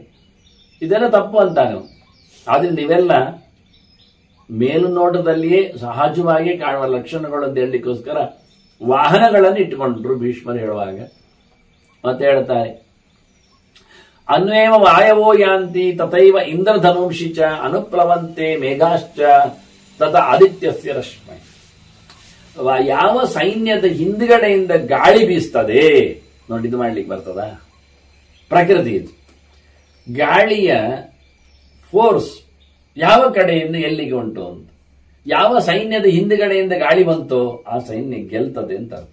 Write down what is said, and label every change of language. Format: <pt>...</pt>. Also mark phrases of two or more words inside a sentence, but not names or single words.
<kn>ಇದೆಲ್ಲ ತಪ್ಪು ಅಂತಾನೆ. ಆದ್ರಿಂದ ಇವೆಲ್ಲ ಮೇಲುನೋಟದಲ್ಲಿಯೇ ಸಹಜವಾಗಿ ಕಾಣುವ ಲಕ್ಷಣಗಳು ಅಂತ ಹೇಳಲಿಕ್ಕೋಸ್ಕರ ವಾಹನಗಳನ್ನು ಇಟ್ಟುಕೊಂಡ್ರು ಭೀಷ್ಮರು ಹೇಳುವಾಗ. ಮತ್ತೆ ಹೇಳ್ತಾರೆ,</kn> <sa>ಅನ್ವೇವ ವಾಯವೋ ಯಾಂತಿ ತಥೈವ ಇಂದ್ರಧನುಂಷಿ ಚ ಅನುಪ್ಲವಂತೆ ಮೇಘಾಶ್ಚ ತತ ಆದಿತ್ಯಸ್ಯ ರಶ್ಮೈ.</sa> <kn>ಯಾವ ಸೈನ್ಯದ ಹಿಂದ್ಗಡೆಯಿಂದ ಗಾಳಿ ಬೀಸ್ತದೆ ನೋಡಿ, ಇದು ಮಾಡ್ಲಿಕ್ಕೆ ಬರ್ತದ? ಪ್ರಕೃತಿ ಇದು. ಗಾಳಿಯ ಫೋರ್ಸ್ ಯಾವ ಕಡೆಯಿಂದ ಎಲ್ಲಿಗೆ ಉಂಟು ಅಂತ ಯಾವ ಸೈನ್ಯದ ಹಿಂದುಗಡೆಯಿಂದ ಗಾಳಿ ಬಂತೋ ಆ ಸೈನ್ಯ ಗೆಲ್ತದೆ ಅಂತ ಅರ್ಥ.</kn>